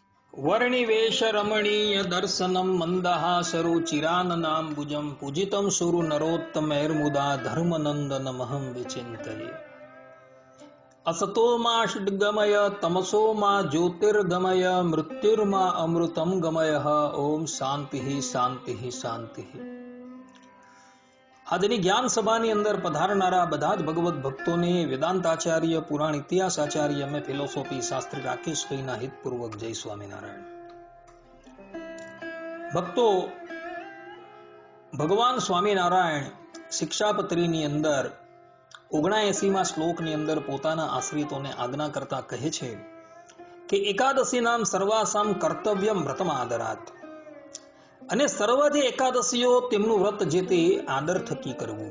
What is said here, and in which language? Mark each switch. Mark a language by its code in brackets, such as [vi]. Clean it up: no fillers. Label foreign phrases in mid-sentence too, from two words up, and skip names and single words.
[sa] वर्णिवेश रमणीय दर्शनम मंदहासरुचिराननाम्बुजं पूजितं सुरु नरोत्तमैर्मुदा धर्मनंदन महं विचिन्तये। असतो मा षड्गमय तमसो मा ज्योतिर्गमय मृत्युर्मा अमृतं गमय। ओम शांति शांति शांति। [gu] આજની જ્ઞાન સભાની અંદર પધારનારા બધા જ ભગવત ભક્તોને વેદાંતાચાર્ય પુરાણ ઇતિહાસ આચાર્ય અમે ફિલોસોફી શાસ્ત્રી રાકેશ કહીના હિતપૂર્વક જય સ્વામિનારાયણ। ભક્તો, ભગવાન સ્વામિનારાયણ શિક્ષાપત્રીની અંદર 79મા શ્લોકની અંદર પોતાના આશ્રિતોને આજ્ઞા કરતા કહે છે કે [sa] એકાદશી નામ સર્વાસામ કર્તવ્યમ વ્રતમ આદરાત, [gu] અને સર્વ જે એકાદશીઓ તેમનું વ્રત જે તે આદર થકી કરવું।